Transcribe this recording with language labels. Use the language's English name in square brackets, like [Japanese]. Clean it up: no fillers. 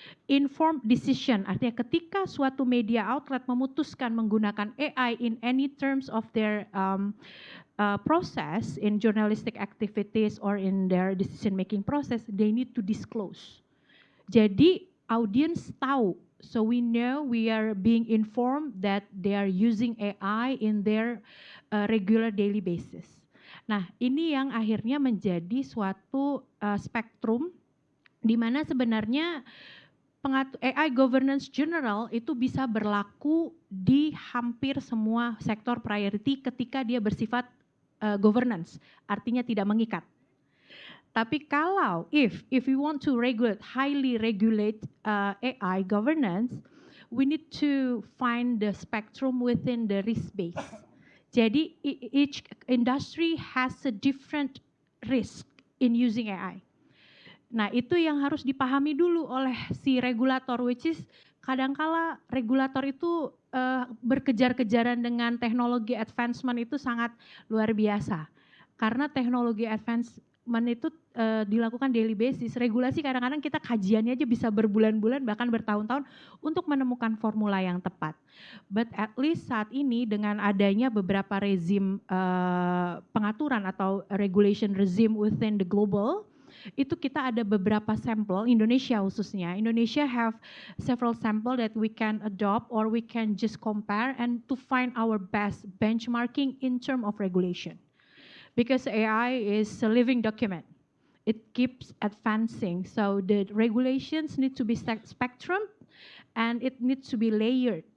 [English] Informed decision, [Indonesian] artinya ketika suatu media outlet memutuskan menggunakan AI [English] in any terms of their process in journalistic activities or in their decision making process, they need to disclose. [Indonesian] Jadi audience tahu, [English] so we know we are being informed that they are using AI in their regular daily basis. [Indonesian] Nah, ini yang akhirnya menjadi suatu spektrum di mana sebenarnya AI governance general itu bisa berlaku di hampir semua sektor priority ketika dia bersifat governance, artinya tidak mengikat. Tapi kalau [English] if we want to highly regulate AI governance, we need to find the spectrum within the risk base. [Indonesian] Jadi [English] each industry has a different risk in using AI. [Indonesian] Nah, itu yang harus dipahami dulu oleh si regulator, [English] which is [Indonesian] kadangkala regulator itu berkejar-kejaran dengan teknologi advancement itu sangat luar biasa. Karena teknologi advance itu dilakukan [English] daily basis. [Indonesian] Regulasi kadang-kadang kita kajiannya aja bisa berbulan-bulan bahkan bertahun-tahun untuk menemukan formula yang tepat. [English] But at least [Indonesian] saat ini dengan adanya beberapa rezim pengaturan atau [English] regulation regime within the global, [Indonesian] itu kita ada beberapa sampel, Indonesia khususnya. [English] Indonesia have several sample that we can adopt or we can just compare and to find our best benchmarking in term of regulation. Because AI is a living document. It keeps advancing. So the regulations need to be spectrum and it needs to be layered.